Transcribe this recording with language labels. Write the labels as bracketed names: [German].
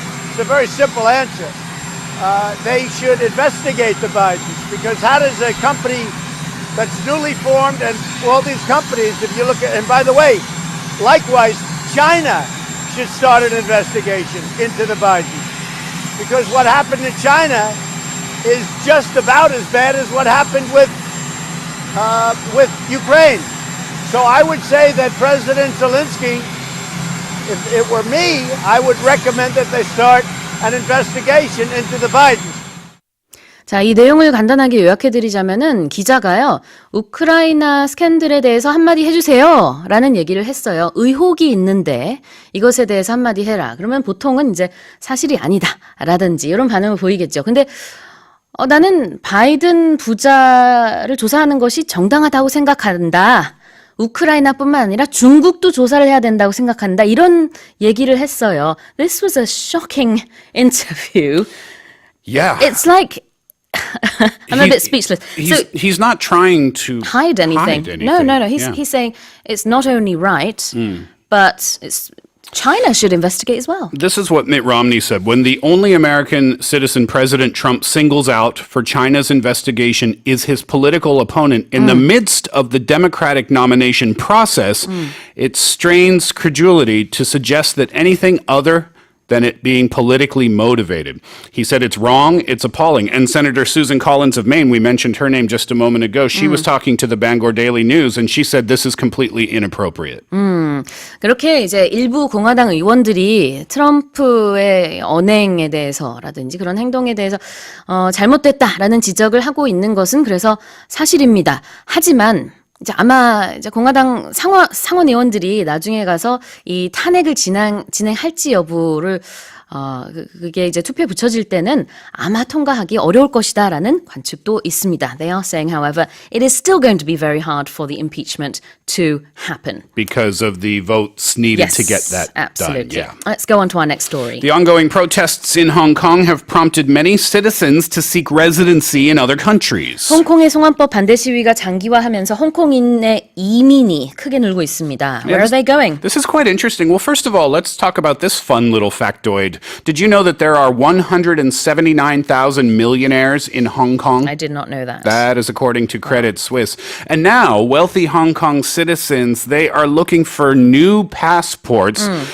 [English] It's a very simple answer. They should investigate the Bidens, because how does a company that's newly formed, and all these companies, if you look at, and by the way, likewise, China should start an investigation into the Bidens, because what happened in China is just about as bad as what happened with Ukraine. So I would say that President Zelensky, if it were me, I would recommend that they start an investigation into the Bidens. [Korean] 자, 이 내용을 간단하게 요약해드리자면은 기자가요, 우크라이나 스캔들에 대해서 한마디 해주세요 라는 얘기를 했어요. 의혹이 있는데 이것에 대해서 한마디 해라. 그러면 보통은 이제 사실이 아니다 라든지 이런 반응을 보이겠죠. 근데 나는 바이든 부자를 조사하는 것이 정당하다고 생각한다. 우크라이나뿐만 아니라 중국도 조사를 해야 된다고 생각한다. 이런 얘기를 했어요. [English] This was a shocking interview. Yeah. It's like I'm a bit speechless. He's not trying to hide anything. No. He's saying it's not only right, but China should investigate as well. This is what Mitt Romney said. When the only American citizen President Trump singles out for China's investigation is his political opponent in the midst of the Democratic nomination process, it strains credulity to suggest that anything other than it being politically motivated. He said it's wrong, it's appalling. And Senator Susan Collins of Maine, we mentioned her name just a moment ago, she was talking to the Bangor Daily News and she said this is completely inappropriate. [Korean] 그렇게 이제 일부 공화당 의원들이 트럼프의 언행에 대해서라든지 그런 행동에 대해서 잘못됐다라는 지적을 하고 있는 것은 그래서 사실입니다. 하지만 이제 아마 이제 공화당 상원 의원들이 나중에 가서 이 탄핵을 진행할지 여부를 그게 이제 투표에 붙여질 때는 아마 통과하기 어려울 것이다라는 관측도 있습니다. [English] They are saying, however, it is still going to be very hard for the impeachment to happen. Because of the votes needed to get that absolutely. done. Yeah. Let's go on to our next story. The ongoing protests in Hong Kong have prompted many citizens to seek residency in other countries. [Korean] 홍콩의 송환법 반대 시위가 장기화하면서 홍콩인의 이민이 크게 늘고 있습니다. [English] Where are they going? This is quite interesting. Well, first of all, let's talk about this fun little factoid. Did you know that there are 179,000 millionaires in Hong Kong? I did not know that. That is according to Credit Suisse. And now, wealthy Hong Kong citizens, they are looking for new passports.